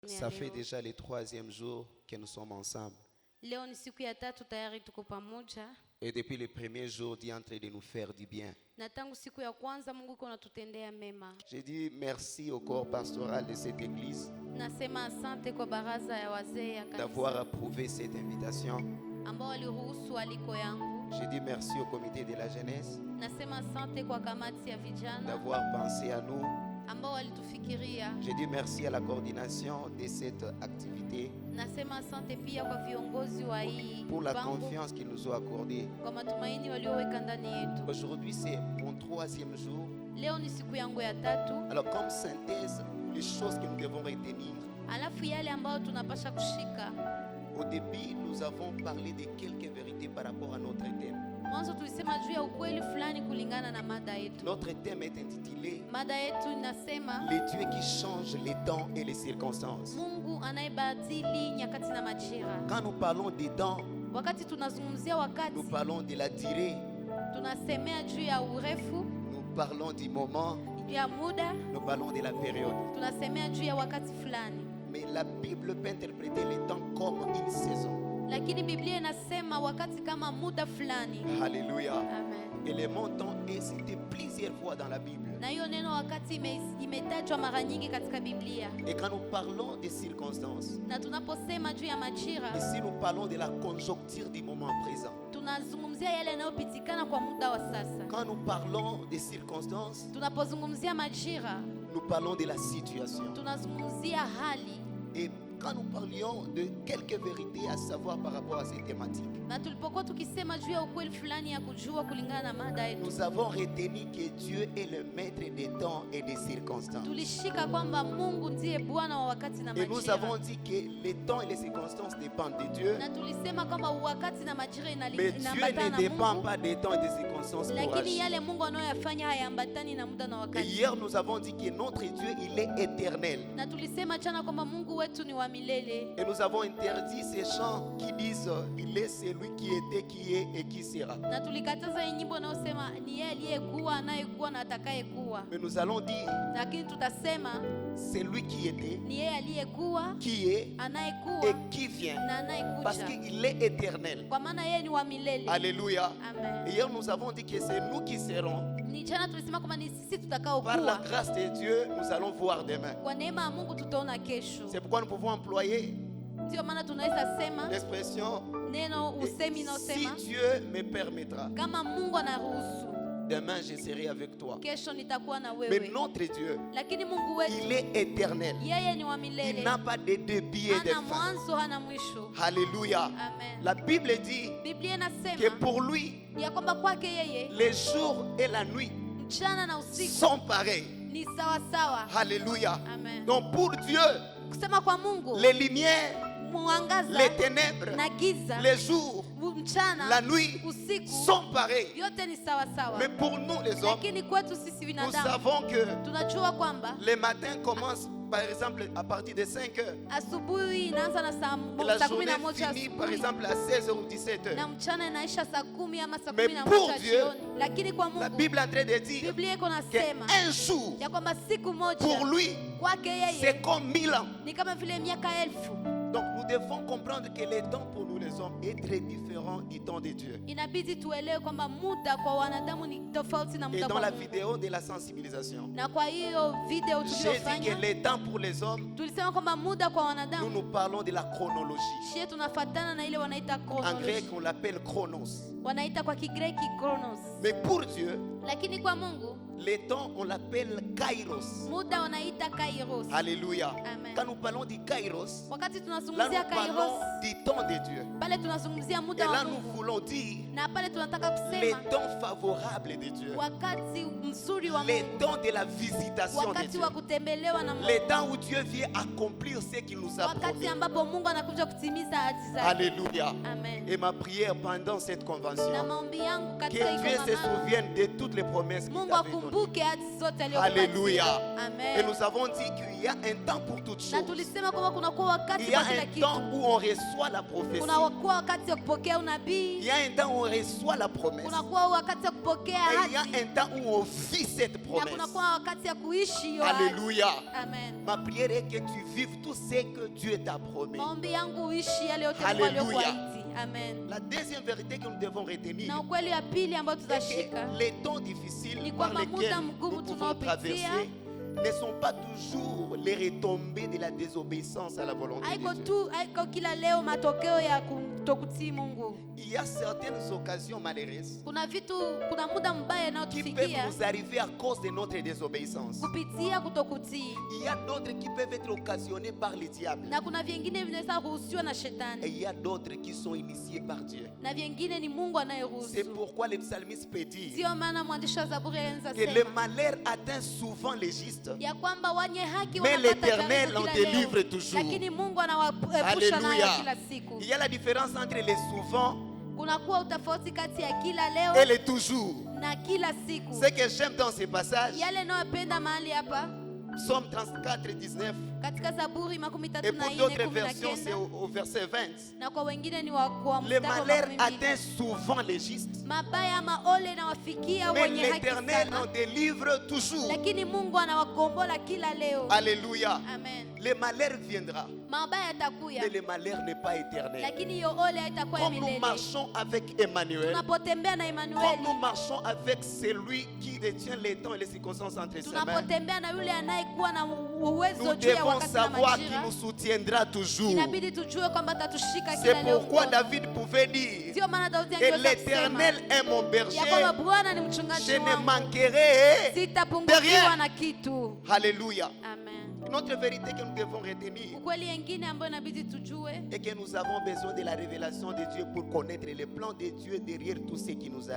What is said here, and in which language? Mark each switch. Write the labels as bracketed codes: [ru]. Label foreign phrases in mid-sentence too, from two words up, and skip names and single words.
[fr] Ça fait déjà le 3e jour que nous sommes ensemble. [sw] Leo ni siku ya tatu tayari tuko pamoja. [fr] Et depuis le premier jour, Dieu est en train de nous faire du bien. [sw] Na tangu siku ya kwanza Mungu yuko anatutendea mema. [fr] Je dis merci au corps pastoral de cette église [sw] Nasema asante kwa baraza ya wazee ya [fr] d'avoir [sw] kanisa [fr] approuvé cette invitation. [sw] ambao waliruhusu aliko yangu. [fr] Je dis merci au comité de la jeunesse [sw] Nasema asante kwa kamati ya vijana [fr] d'avoir pensé à nous. [sw] ambao walitufikiria. [fr] Je dis merci à la coordination de cette activité [sw] Nasema asante pia kwa viongozi wa hii [fr] pour la [sw] mpango, [fr] confiance qu'ils nous ont accordée. [sw] kwa matumaini walioweka ndani yetu. [fr] Aujourd'hui, c'est mon 3e jour. [sw] Leo ni siku yangu ya tatu. [fr] Alors, comme synthèse, les choses que nous devons retenir. [sw] Alafu yale ambayo tunapasha kushika. [fr] Au début, nous avons parlé de quelques vérités par rapport à notre thème. [sw] Mwanzo tulisema juu ya ukweli fulani kulingana na mada yetu. [fr] Notre thème est intitulé [sw] Mada yetu inasema [fr] « Le Dieu qui change les temps et les circonstances ». [sw] Mungu anayebadili nyakati na majira. [fr] Quand nous parlons des temps, [sw] Wakati tunazungumzia wakati, [fr] nous parlons de la durée, [sw] tunasemea juu ya urefu, [fr] nous parlons du moment, [sw] juu ya muda, [fr] nous parlons de la période. [sw] tunasemea juu ya wakati fulani. [fr] Mais la Bible peut interpréter le temps comme une saison. [sw] Lakini Biblia inasema wakati kama muda fulani. [fr] Alléluia. [sw] Amen. [fr] Et le mot temps est cité plusieurs fois dans la Bible. [sw] Na hiyo neno wakati imetajwa mara nyingi katika Biblia. [fr] Et quand nous parlons des circonstances, [sw] Na tunaposema juu ya majira, [fr] ici nous parlons de la conjoncture du moment présent. [sw] tunazungumzia yale yanayopitikana kwa muda wa sasa. [fr] Quand nous parlons des circonstances, [sw] Tunapozungumzia majira, [fr] nous parlons de la situation. [sw] tunazungumzia hali. [fr] Et quand nous parlions de quelques vérités à savoir par rapport à ces thématiques, [sw] Na tulipokuwa tukisema juu ya ukweli fulani ya kujua kulingana na mada yetu, [fr] nous avons retenu que Dieu est le maître des temps et des circonstances. [sw] tulishika kwamba Mungu ndiye Bwana wa wakati na [fr] Et nous [sw] majira. [fr] avons dit que les temps et les circonstances dépendent de Dieu, [sw] Na tulisema kwamba wakati na majira [fr] mais Dieu [sw] inaambatana [fr] ne [sw] na [fr] dépend [sw] Mungu, [fr] pas des temps et des circonstances pour [sw] lakini [fr] agir. [sw] yale Mungu anayoyafanya hayaambatani na muda na [fr] Et [sw] wakati. [fr] hier, nous avons dit que notre Dieu, il est éternel. [sw] Na tulisema jana kwamba Mungu wetu ni wa milele. [fr] Et nous avons interdit ces chants qui disent il est celui qui était, qui est et qui sera. [sw] Na tulikataza hii nyimbo inayosema ni yeye aliyekuwa, anayekuwa na atakayekuwa. [fr] Mais nous allons dire [sw] Lakini tutasema [fr] celui qui était, [sw] ni yeye aliyekuwa, [fr] qui est et [sw] anayekuwa [fr] qui vient. [sw] na [fr] Parce [sw] anayekuja. [fr] qu'il est éternel. [sw] Kwa maana yeye ni wa milele. [fr] Alléluia. [sw] Amen. [fr] Et hier, nous avons dit que c'est nous qui serons. [sw] Ni jana tulisema kwamba ni sisi [fr] Par la [sw] tutakaokuwa. [fr] grâce de Dieu, nous allons voir demain. [sw] Kwa neema ya Mungu tutaona kesho. [fr] C'est pourquoi nous pouvons employer [sw] Ndio maana tunaweza sema [fr] l'expression [sw] neno usemi [fr] si [sw] inaosema [fr] Dieu me permettra, [sw] kama Mungu anaruhusu, [fr] demain je serai avec toi. [sw] kesho nitakuwa na [fr] Mais [sw] wewe. [fr] notre Dieu, [sw] Lakini Mungu wetu [fr] il est éternel. [sw] yeye ni wa [fr] Il [sw] milele. [fr] n'a pas de début et de [sw] Hana [fr] fin. [sw] mwanzo, hana mwisho. [fr] Alléluia. [sw] Amen. [fr] La Bible dit [sw] Biblia [fr] que [sw] inasema [fr] pour lui, [sw] ya kwamba kwake yeye [fr] les jours et la nuit [sw] mchana na usiku [fr] sont pareils. [sw] ni sawa sawa. [fr] Alléluia. [sw] Amen. [fr] Donc pour Dieu, [sw] Kusema kwa Mungu, [fr] les lumières, [sw] mwangaza [fr] les ténèbres, [sw] na giza, [fr] les jours, [sw] mchana, [fr] la nuit [sw] usiku, [fr] sont pareils. [sw] yote ni sawa sawa. [fr] Mais pour nous les hommes, [sw] Lakini kwetu sisi [fr] nous [sw] binadamu [fr] savons que [sw] tunajua kwamba [fr] les matins commencent par exemple à partir de 5 heures. [sw] asubuhi inaanza na [fr] Et la [sw] saa [fr] journée [sw] 11 [fr] finit par [sw] asubuhi [fr] exemple à 16h ou 17h. [sw] na mchana inaisha saa 10 ama saa [fr] Mais [sw] 11 [fr] pour Dieu, [sw] jioni. Lakini kwa [fr] La [sw] Mungu [fr] Bible est en train de dire [sw] Biblia iko nasema [fr] qu'un jour, [sw] ya kwamba siku moja [fr] pour lui, [sw] kwake yeye [fr] c'est comme 1000 ans. [sw] ni kama vile miaka 1000. [fr] Donc nous devons comprendre que le temps pour nous les hommes est très différent du temps de Dieu. [sw] Inabidi tuelewe kwamba muda kwa wanadamu ni tofauti na [fr] Et [sw] muda [fr] dans [sw] kwa [fr] la [sw] Mungu. [fr] vidéo de la sensibilisation, [sw] Na kwa hiyo video [fr] j'ai dit [sw] tuliyofanya [fr] que le temps pour les hommes, [sw] tulisema kwamba muda kwa [fr] nous [sw] wanadamu [fr] nous parlons de la chronologie. [sw] shie tunafatana na ile wanaita [fr] En [sw] chronology. [fr] grec, on l'appelle chronos. [sw] Wanaita kwa Kigreki chronos. [fr] Mais pour Dieu, [sw] Lakini kwa Mungu [fr] le temps, on l'appelle kairos. [sw] muda wanaita kairos. [fr] Alléluia. [sw] Amen. [fr] Quand nous parlons du kairos, [sw] Wakati [fr] là [sw] tunazungumzia [fr] nous [sw] kairos, [fr] parlons du temps de Dieu. [sw] pale tunazungumzia [fr] Et [sw] muda [fr] là [sw] wa [fr] nous [sw] Mungu. [fr] voulons dire [sw] Na pale tunataka [fr] les [sw] kusema [fr] temps favorables de Dieu. [sw] wakati mzuri wa [fr] Les [sw] Mungu, [fr] temps de la visitation de [sw] wakati [fr] Dieu. [sw] wa kutembelewa na Mungu, [fr] Les temps où Dieu vient accomplir ce qu'il nous a [sw] wakati [fr] promis. [sw] ambapo Mungu anakuja kutimiza ahadi zake. [fr] Alléluia. [sw] Amen. [fr] Et ma prière pendant cette [sw] Na [fr] convention, [sw] maombi yangu [fr] que [sw] katika hii [fr] Dieu se [sw] kongamano, [fr] souvienne de toutes les promesses qu'il [sw] Mungu [fr] t'avait données. [sw] akumbuke hadi zote aliyokupatia. [fr] Alléluia. [sw] Amen. [fr] Et nous avons dit qu'il y a un temps pour toutes [sw] Na [fr] choses. [sw] tulisema kwamba kunakuwa wakati [fr] Il y a [sw] kwa kila [fr] un [sw] kitu. [fr] temps où on reçoit la prophétie. [sw] Kunakuwa wakati ya kupokea [fr] Il [sw] unabii. [fr] y a un temps où on reçoit la promesse. [sw] Kunakuwa wakati ya kupokea [fr] Et il y a [sw] ahadi. [fr] un temps où on vit cette [sw] Na [fr] promesse. [sw] kunakuwa wakati ya kuishi hiyo ahadi. [fr] Alléluia. [sw] Amen. [fr] Ma prière est que tu vives tout ce que Dieu t'a promis. [sw] Maombi yangu uishi yale yote Mungu [fr] Hallelujah. [sw] aliyokuahidi. Amen. [fr] La deuxième vérité que nous devons retenir [sw] Na ukweli ya pili ambayo [fr] est [sw] tutashika [fr] que les temps difficiles [sw] ni [fr] par [sw] kwamba [fr] lesquels [sw] muda [fr] nous [sw] mgumu [fr] pouvons [sw] tunaopitia [fr] traverser ne sont pas toujours les retombées de la désobéissance à la volonté [sw] haiko [fr] de Dieu. [sw] tu haiko kila leo matokeo ya kutokutii Mungu. [fr] Il y a certaines occasions malheureuses [sw] Kuna vitu, kuna muda mbaya [fr] qui peuvent [sw] unaotufikia [fr] nous arriver à cause de notre désobéissance. [sw] kupitia kutokutii, [fr] Il y a d'autres qui peuvent être occasionnés par le diable. [sw] na kuna vingine vinaweza kuruhusiwa na [fr] Et [sw] shetani, [fr] il y a d'autres qui sont initiés par Dieu. [sw] na vingine ni Mungu [fr] C'est [sw] anayeruhusu. [fr] pourquoi le psalmiste peut dire [sw] Sio maana mwandishi wa Zaburi alianza [fr] que le [sw] sema [fr] malheur atteint souvent les justes. [sw] ya kwamba wenye haki [fr] Mais [sw] wanapata [fr] l'Éternel [sw] jaribu [fr] en [sw] kila [fr] délivre [sw] leo, [fr] toujours. [sw] lakini Mungu anawaepusha [fr] Alléluia. [sw] nayo kila siku. [fr] Il y a la différence entre les souvent [sw] Kunakuwa utofauti kati ya kila [fr] et [sw] leo [fr] les toujours. [sw] na kila siku. [fr] Ce que j'aime dans ce passage, [sw] Yale nayopenda mahali hapa [fr] Psaume 34, 19, [sw] katika Zaburi makumi [fr] et [sw] tatu na [fr] pour [sw] nne [fr] d'autres [sw] kumi na [fr] versions, c'est [sw] kenda [fr] au verset 20. [sw] na kwa wengine ni wa [fr] Le [sw] mstari wa [fr] malheur [sw] makumi mbili. [fr] atteint souvent les justes, [sw] Mabaya ama ole na wafikia [fr] mais [sw] wenye haki [fr] l'Éternel en [sw] sana, [fr] délivre toujours. [sw] lakini Mungu anawakombola kila leo. [fr] Alléluia. [sw] Amen. [fr] Le malheur viendra, [sw] Mabaya yatakuya, [fr] mais le malheur n'est pas éternel. [sw] lakini hiyo ole haitakuwa ya [fr] Comme nous [sw] milele. [fr] marchons avec Emmanuel, [sw] Tunapotembea na [fr] comme [sw] Emanueli, [fr] nous marchons avec celui qui détient les temps et les circonstances entre ses mains, [sw] tunapotembea na yule anayekuwa na uwezo [fr] nous [sw] juu ya [fr] devons [sw] wakati na [fr] savoir qu'il [sw] majira, [fr] nous soutiendra toujours. [sw] inabidi tujue kwamba atatushika [fr] C'est [sw] kila leo [fr] pourquoi [sw] mkono. [fr] David pouvait dire [sw] Ndio maana Daudi [fr] que [sw] angeweza kusema [fr] l'Éternel est mon [sw] ya [fr] berger, [sw] kwamba Bwana ni [fr] je [sw] mchungaji [fr] ne [sw] wangu, [fr] manquerai. [sw] sitapungukiwa na kitu. [fr] Alléluia. [sw] Amen. [fr] Une autre vérité que nous devons retenir [sw] Ukweli yengine ambayo inabidi tujue [fr] est que nous avons besoin de la révélation de Dieu pour connaître les plans de Dieu derrière tout ce qui nous